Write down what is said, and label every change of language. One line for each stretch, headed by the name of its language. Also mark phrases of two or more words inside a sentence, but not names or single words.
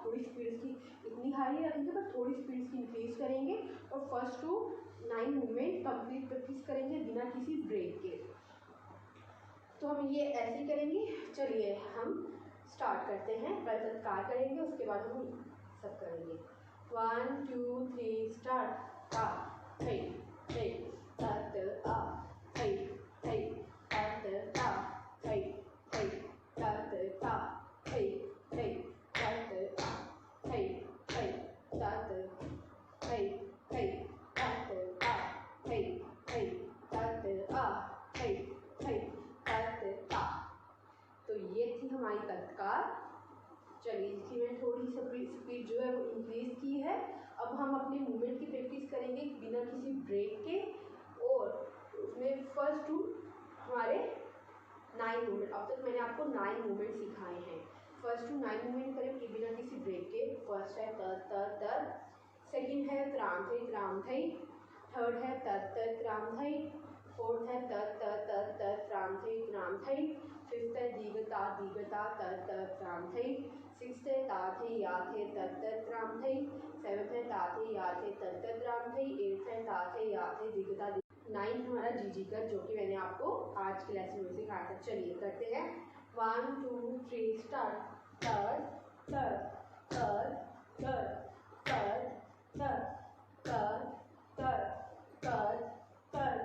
Hindi: थोड़ी स्पीड इसकी इतनी हाई नहीं रखेंगे, पर थोड़ी स्पीड इसकी इंक्रीज करेंगे, और
English: first to 9 movement complete practice
Hindi: करेंगे बिना किसी ब्रेक के। तो हम ये ऐसे ही करेंगे। चलिए हम स्टार्ट करते हैं, पहले तत्कार करेंगे, उसके बाद हम सब करेंगे। 1 2 3 स्टार्ट, ता थई थई तत आ थई थई तत ता थई थई तत ता थई थई तत आ थई थई तत थई थई तत आ थई थई तत आ थई थई तत ता। तो ये थी हमारी तत्कार। चलिए इसकी मैंने थोड़ी स्पीड जो है वो इंक्रीज की है। अब हम अपने मूवमेंट की प्रैक्टिस करेंगे बिना किसी ब्रेक के, और उसमें
English: first to
Hindi: हमारे 9 मूवमेंट। अब तक मैंने आपको 9 मूवमेंट सिखाए हैं।
English: first to 9 movement
Hindi: करेंगे बिना किसी ब्रेक के। फर्स्ट है तर तर तर, सेकेंड है त्राम थई, थर्ड है तर तर त्राम थई, फोर्थ है तर तर तर तर त्राम थई, फिफ्थ है दीगता तर तर त्राम थई, सिक्स्थ है ता थे या थे तर तर त्राम थई, सेवन्थ है ता थे या थे तर तर त्राम थई, एट्थ है ता थे या थे दीगता। 9 हमारा जीजी कर, जो कि मैंने आपको आज के लेसन में सिखाया था। चलिए करते हैं। 1 2 3 स्टार्ट, तर तर तर तर तर तर तर तर तर तर